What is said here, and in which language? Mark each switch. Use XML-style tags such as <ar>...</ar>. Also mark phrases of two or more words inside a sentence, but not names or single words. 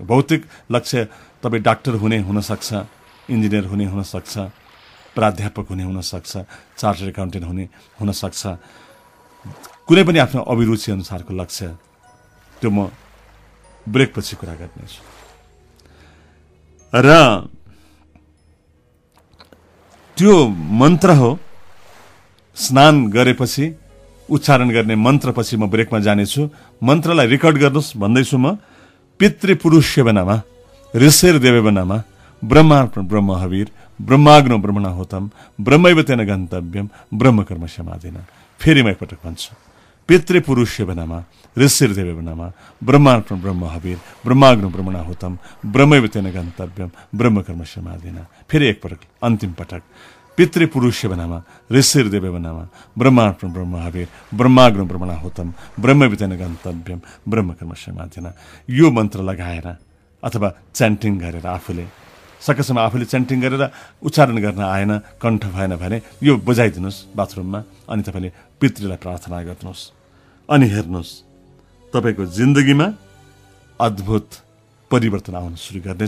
<ne>भौतिक लक्ष्य तपाईँ डाक्टर हुने हुनसक्छ, इन्जिनियर हुने हुनसक्छ, प्राध्यापक हुने हुनसक्छ,</ne> <en>Chartered Accountant</en> <ne>हुने हुनसक्छ, कुनै पनि आफ्नो अभिरुचि अनुसारको लक्ष्य, त्यो म ब्रेकपछि कुरा गर्नेछु। र त्यो मन्त्र हो, स्नान गरेपछि उच्चारण गर्ने मन्त्रपछि म ब्रेकमा जानेछु। मन्त्रलाई रेकर्ड गर्नुहोस् भन्दैछु म।</ne> <sa>पितृपुरुष्य बनामा ऋषिर देवे बनामा ब्रह्मार्पण ब्रह्म हवीर ब्रह्माग्नो ब्रह्मणाहुतम ब्रह्मैव तेन गन्तव्यम ब्रह्मकर्म समाधिना।</sa> <ne>फेरि म एकपटक भन्छु,</ne> <sa>पितृपुरुष्य बनामा ऋषिर देवे बनामा ब्रह्मार्पण ब्रह्म हवीर ब्रह्माग्नो ब्रह्मणाहुतम ब्रह्मैव तेन गन्तव्यम ब्रह्मकर्म समाधिना।</sa> <ne>फेरि एकपटक अन्तिम पटक,</ne> <sa>पितृपुरुष्य बनामा ऋषिर देवे बनामा ब्रह्मार्पण ब्रह्म हवीर ब्रह्माग्नो ब्रह्मणाहुतम ब्रह्मैव तेन गन्तव्यम ब्रह्मकर्म समाधिना।</sa> <ne>यो मन्त्र लगाएर अथवा च्यान्टिङ गरेर आफूले सकेसम्म आफूले च्यान्टिङ गरेर उच्चारण गर्न आएन, कण्ठ भएन भने यो बजाइदिनुहोस् बाथरुममा, अनि तपाईँले पितृलाई प्रार्थना गर्नुहोस्। अनि हेर्नुहोस् तपाईँको जिन्दगीमा अद्भुत परिवर्तन आउन सुरु गर्नेछ।</ne>